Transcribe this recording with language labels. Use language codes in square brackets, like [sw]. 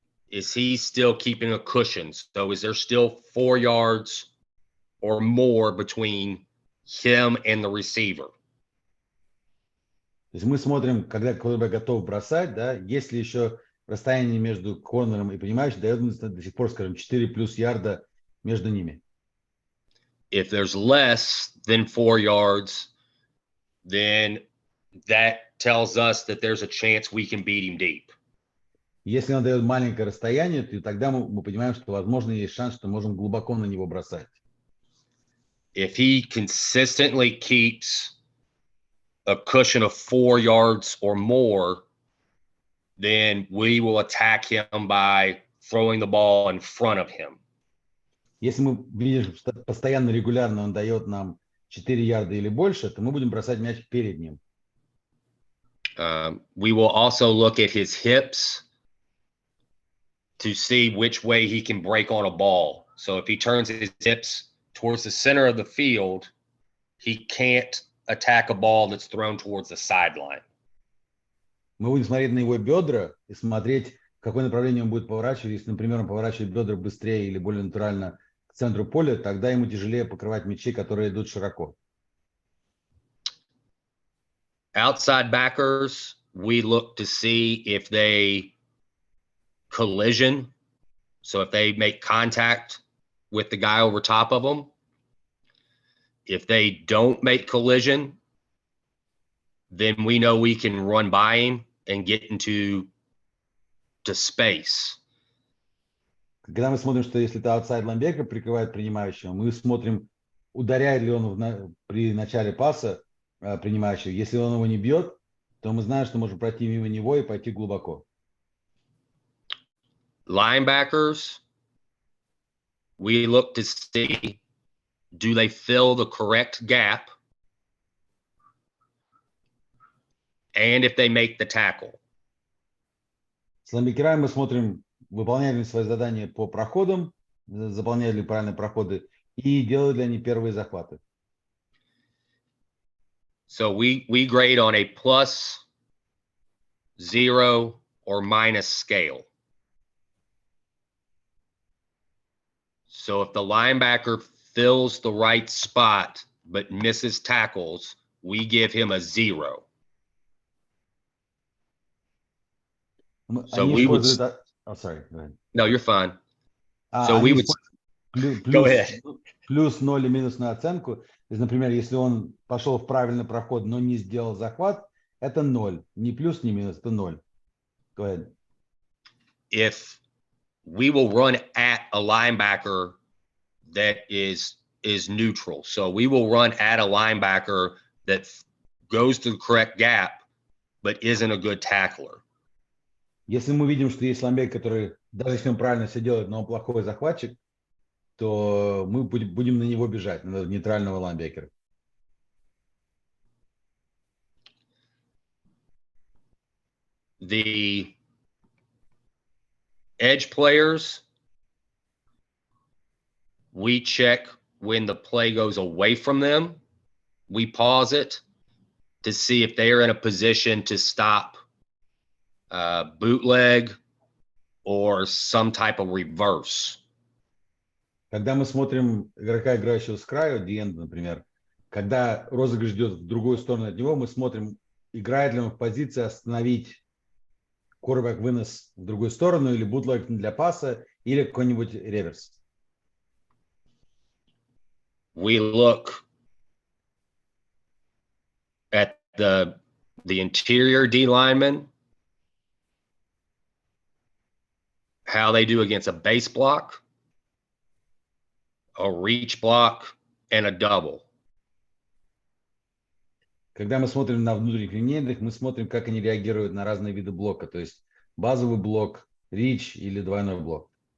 [en] is he still keeping a cushion? So is there still 4 yards or more between him and the receiver? [ru] То есть мы смотрим, когда quarterback готов бросать, да, есть ли еще расстояние между корнером и принимающим, дает до сих пор, скажем, 4 плюс ярда между ними. [en] If there's less than 4 yards, then that tells us that there's a chance we can beat him deep. [ru] Если он дает маленькое расстояние, то тогда мы понимаем, что, возможно, есть шанс, что можем глубоко на него бросать. [en] If he consistently keeps a cushion of 4 yards or more, then we will attack him by throwing the ball in front of him. [ru] Если мы видим, что постоянно, регулярно он дает нам 4 ярда или больше, то мы будем бросать мяч перед ним. [en] We will also look at his hips to see which way he can break on a ball. So if he turns his hips towards the center of the field, he can't attack a ball that's thrown towards the sideline. [ru] Мы будем смотреть на его бедра и смотреть, в какое направление он будет поворачивать. Если, например, он поворачивает бедра быстрее или более натурально к центру поля, тогда ему тяжелее покрывать мячи, которые идут широко. [en] Outside backers, we look to see if they collision. So if they make contact with the guy over top of them. If they don't make collision, then we know we can run by him and get into space. [ru] Когда мы смотрим, что если это аутсайд лайнбекер прикрывает принимающего, мы смотрим, ударяет ли он при начале паса принимающего. Если он его не бьет, то мы знаем, что можем пройти мимо него и пойти глубоко. [en] Linebackers, we look to see, do they fill the correct gap? And if they make the tackle. [ru] С лайнбекерами мы смотрим, выполняют ли свои задания по проходам, заполняют ли правильные проходы и делают ли они первые захваты. [en] So we grade on a plus, 0, or minus scale. So if the linebacker fills the right spot but misses tackles, we give him a 0. So we would. Oh, sorry. Go ahead. No, you're fine. So we would. Go ahead. [ru] Плюс 0 и минусную оценку. То есть, например, если он пошел в правильный проход, но не сделал захват, это 0. Ни плюс, ни минус, это 0. [en] Go ahead. If we will run at a linebacker that is neutral. So we will run at a linebacker that goes to the correct gap, but isn't a good tackler. [ru] Если мы видим, что есть лайнбекер, который, даже если он правильно все делает, но он плохой захватчик, то мы будем на него бежать, на нейтрального лайнбекера. [en] The edge players, we check when the play goes away from them. We pause it to see if they are in a position to stop bootleg or some type of reverse. [ru] Когда мы смотрим игрока, играющего с краю, D-end, например, когда розыгрыш идет в другую сторону от него, мы смотрим, играет ли он в позиции остановить quarterback вынос в другую сторону или бутлег для паса или какой-нибудь реверс. [en] We look at the interior D lineman, how they do against a base block, a reach block, and a double. [ru] Когда мы смотрим на внутренних линейных, мы смотрим, как они реагируют на разные виды блока, то есть базовый блок, рич или двойной блок.